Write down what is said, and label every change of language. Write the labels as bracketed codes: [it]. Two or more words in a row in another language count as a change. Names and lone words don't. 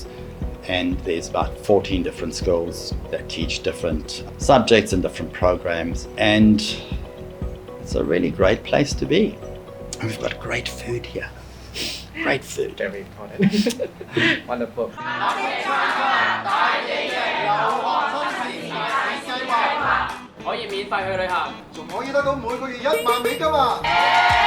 [en] And there's about 14 different schools that teach different subjects and different programs. And it's a really great place to be. And we've got great food here. Great food. Very important. Wonderful. [yue] 可以免費去旅行，仲可以得到每個月1萬美金啊！